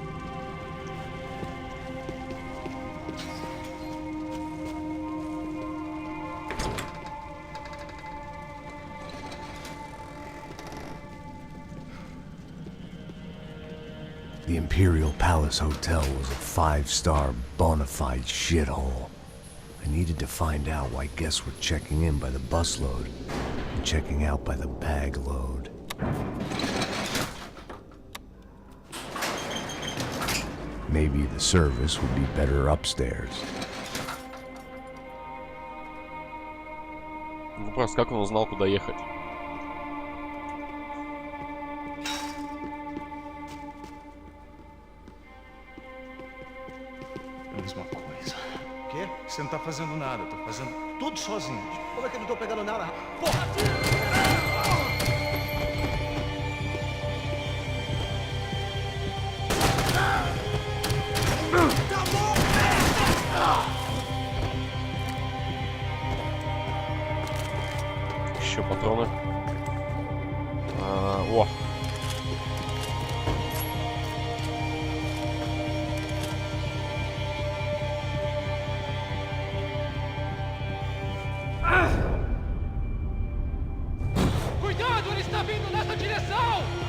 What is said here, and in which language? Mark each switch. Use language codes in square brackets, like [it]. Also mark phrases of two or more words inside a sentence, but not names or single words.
[en] The Imperial Palace Hotel was a 5-star bona fide shithole. I needed to find out why guests were checking in by the busload and checking out by the bag load. Maybe the service would be better upstairs. [ru] Вопрос, как он узнал, куда ехать? [pt] Mesma coisa. O quê? Você não tá fazendo nada, eu tô fazendo tudo sozinho. Como é que eu não tô pegando nada? Porra! [ru] Еще патроны. О! [pt] Cuidado, ele está vindo nessa direção!